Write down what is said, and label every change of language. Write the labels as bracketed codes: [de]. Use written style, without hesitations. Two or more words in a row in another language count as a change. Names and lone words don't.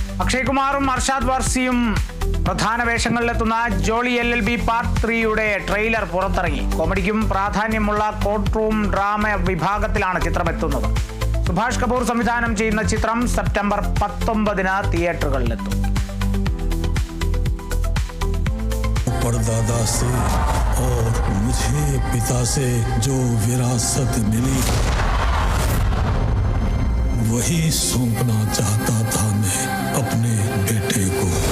[ml] അക്ഷയ് കുമാറും അർഷാദ് വാർസിയും പ്രധാന വേഷങ്ങളിലെത്തുന്ന ജോളി LLB പാർട്ട് 3യുടെ ട്രെയിലർ പുറത്തിറങ്ങി. കോമഡിക്കും പ്രാധാന്യമുള്ള [en] court room drama [ml] വിഭാഗത്തിലാണ് ചിത്രം എത്തുന്നത്. സുഭാഷ് കപൂർ സംവിധാനം ചെയ്യുന്ന ചിത്രം സെപ്റ്റംബർ 19 തിയേറ്ററുകളിലെത്തും. [hi] परदादा से और मुझे पिता से जो विरासत मिली वही सौंपना चाहता था मैं अपने बेटे को।